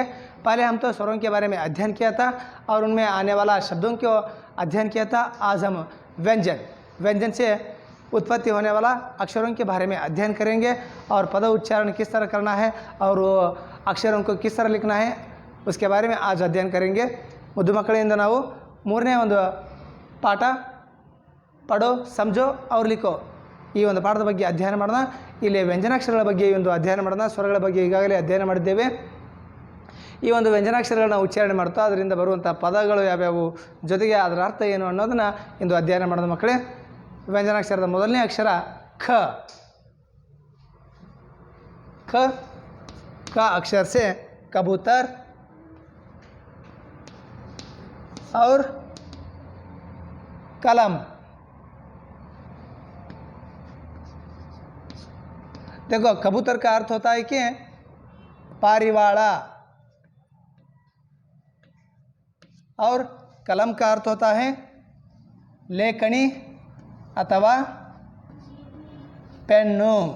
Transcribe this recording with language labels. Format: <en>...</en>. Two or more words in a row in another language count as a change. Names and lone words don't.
<hi>पहले हम तो स्वरों के बारे में अध्ययन किया था और उनमें आने वाला शब्दों को अध्ययन किया था। आज हम व्यंजन से उत्पत्ति होने वाला अक्षरों के बारे में अध्ययन करेंगे और पद उच्चारण किस तरह करना है और वो अक्षरों को किस तरह लिखना है उसके बारे में आज अध्ययन करेंगे।</hi> <kn>ಮುದ್ದು ಮಕ್ಕಳಿಂದ ನಾವು ಮೂರನೇ ಒಂದು ಪಾಠ</kn> <hi>पढ़ो समझो और लिखो</hi> <kn>ಈ ಒಂದು ಪಾಠದ ಬಗ್ಗೆ ಅಧ್ಯಯನ ಮಾಡೋಣ। ಇಲ್ಲಿ ವ್ಯಂಜನಾಕ್ಷರಗಳ ಬಗ್ಗೆ ಈ ಒಂದು ಅಧ್ಯಯನ ಮಾಡೋಣ। ಸ್ವರಗಳ ಬಗ್ಗೆ ಈಗಾಗಲೇ ಅಧ್ಯಯನ ಮಾಡಿದ್ದೇವೆ। ಈ ಒಂದು ವ್ಯಂಜನಾಕ್ಷರಗಳನ್ನ ಉಚ್ಚಾರಣೆ ಮಾಡ್ತಾ ಅದರಿಂದ ಬರುವಂಥ ಪದಗಳು ಯಾವ್ಯಾವು ಜೊತೆಗೆ ಅದರ ಅರ್ಥ ಏನು ಅನ್ನೋದನ್ನು ಇಂದು ಅಧ್ಯಯನ ಮಾಡೋಣ ಮಕ್ಕಳೇ। ವ್ಯಂಜನಾಕ್ಷರದ ಮೊದಲನೇ ಅಕ್ಷರ ಖ।</kn> <hi>ख का अक्षर से कबूतर और कलम। देखो कबूतर का अर्थ होता है कि पारिवाड़ा और कलम का अर्थ होता है लेखनी अथवा पेन्नु।</hi>